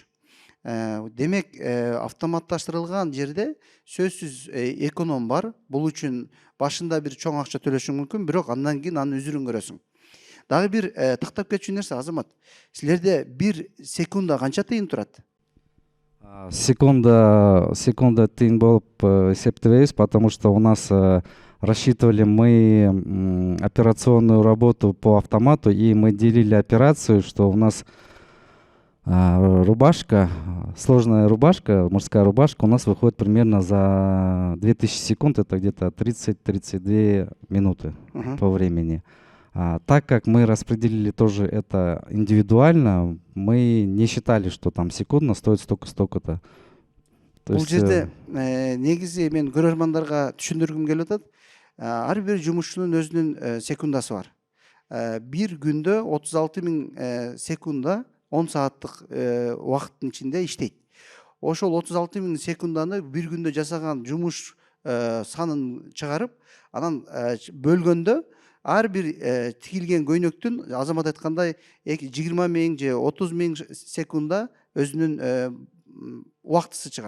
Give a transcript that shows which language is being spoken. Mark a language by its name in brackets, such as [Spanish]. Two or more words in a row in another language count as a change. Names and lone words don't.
[Kyrgyz] Демек автоматташтырылган жерде сөзсүз эконом бар. Бул үчүн башында бир чоң акча төлөшүң мүмкүн, бирок андан кийин анын үзүрүн көрөсүң. Дагы бир тактап кетчү нерсе, Азамат. Силерде 1 секунда канча тыйын турат? Секунда тыйын болуп эсептебейбиз, [Russian] потому что у нас рассчитывали мы операционную работу по автомату, и мы делили операцию, что у нас рубашка, сложная рубашка, мужская рубашка у нас выходит примерно за 2000 секунд, это где-то 30-32 минуты по времени. Так как мы распределили тоже это индивидуально, мы не считали, что там секундно стоит столько-то. То [Kyrgyz] Бул [Russian] есть, [Kyrgyz] жерде негизи мен көрөрмандарга түшүндүргүм келип атат. Ар бир жумушчунун өзүнүн секундасы бар. Бир күндө 36.000 секунда 10 сааттык убакыттын ичинде иштейт. Ошол 36.000 секунданы бир күндө жасаган жумуш санын чыгарып, анан бөлгөндө ар бир тигилген көйнөктүн азамат айткандай 20.000 же 30.000 секунда өзүнүн убактысы чыгат.